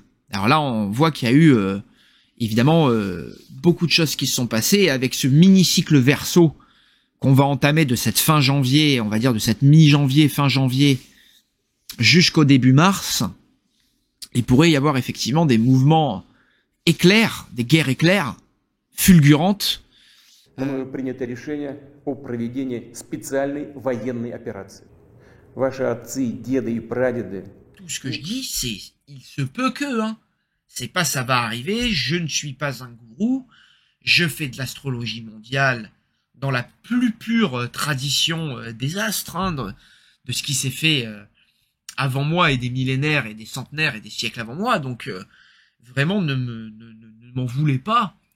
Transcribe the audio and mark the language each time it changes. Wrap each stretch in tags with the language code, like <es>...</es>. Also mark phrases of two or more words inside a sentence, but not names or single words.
<fr>Alors là, on voit qu'il y a eu évidemment beaucoup de choses qui se sont passées avec ce mini-cycle Verseau qu'on va entamer de cette fin janvier, on va dire de cette mi-janvier, fin janvier, jusqu'au début mars. Il pourrait y avoir effectivement des mouvements éclairs, des guerres éclairs, fulgurantes.</fr> <ru>Принято решение о проведении специальной военной операции. Ваши отцы, деды и прадеды.</ru> <fr>Tout ce que je dis, c'est il se peut que, c'est pas ça va arriver, je ne suis pas un gourou, je fais de l'astrologie mondiale dans la plus pure tradition des astres, de ce qui s'est fait avant moi et des millénaires et des centenaires et des siècles avant moi, donc vraiment ne m'en voulez pas.</fr>